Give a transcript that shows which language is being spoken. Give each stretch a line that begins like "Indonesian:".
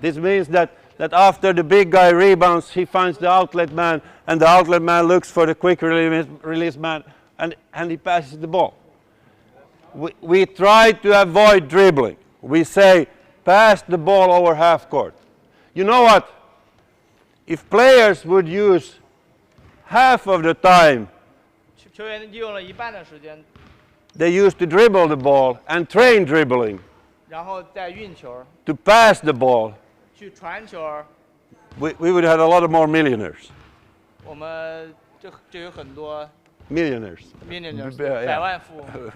English: This means that after the big guy rebounds, he finds the outlet man, and the outlet man looks for the quick release man, and he passes the ball. We try to avoid dribbling. We say, pass the ball over half court. You know what? If players would use half of the time
Chinese: 球员利用了一半的时间，
English: they used to dribble the ball and train dribbling
Chinese: 然后再运球，
English: to pass the ball,
Chinese: 去传球，
English: we would have a lot of more millionaires.
Chinese: 我们就有很多
English: Millionaires. millionaires Yeah.
Chinese: 百万富翁，